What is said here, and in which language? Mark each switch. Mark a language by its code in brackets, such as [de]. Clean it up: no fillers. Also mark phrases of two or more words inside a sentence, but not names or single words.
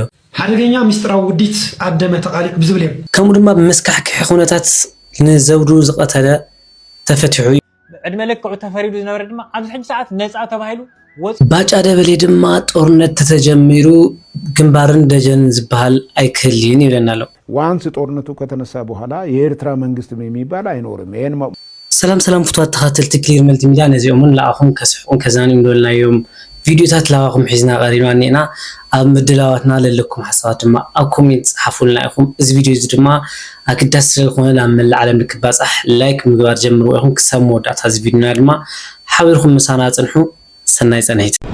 [ti] ሓደገኛ ሚስጥራዊ ውዲት ኣደመ ተቃሊዑ ብዝብል እዮም ከምኡ ድማ መስካሕክሕ ኩነታት ንዘውዱ ዝቀተለ ተፈትሑ ዕድመ ለክዑ ተፈሪዱ ዝነበረ ድማ ኣብዚ ሕጂ ሰዓት ነፃ ተባሂሉ ባጫ ደበሌ ድማ ጦርነት ተተጀሚሩ ግንባርን ደጀን ዝበሃል አይክልን ይለናል [am] ዋንስ ጦርነቱ ከተነሳ በኋላ የኤርትራ መንግስት የሚባል አይኖርም ይሄን [ti] ሰላም ፍቷት ተኸተልቲ ክሊር መልቲ ሚዲያ ነዚኦምን ላአኹም ከስሕቁን ከዛኒም ደልናዮም ቪዲዮታት ላአኹም ሒዝና ቀሪብና ኒና ኣብ ምድላዋትና ለለኩም ሓሳባት ድማ ኣብ ኮሜንት ጻፉልና ኢኹም እዚ ቪዲዮ እዚ ድማ ኣክዳስ ስለልኾነ ናብ መላእ ዓለም ንክባጻሕ ላይክ ምግባር ጀምሩ ኢኹም ክሳብ መወዳእታ እዚ ቪዲዮና ድማ ሓቢርኩም ምሳና ጽንሑ ሰናይ ጸናይት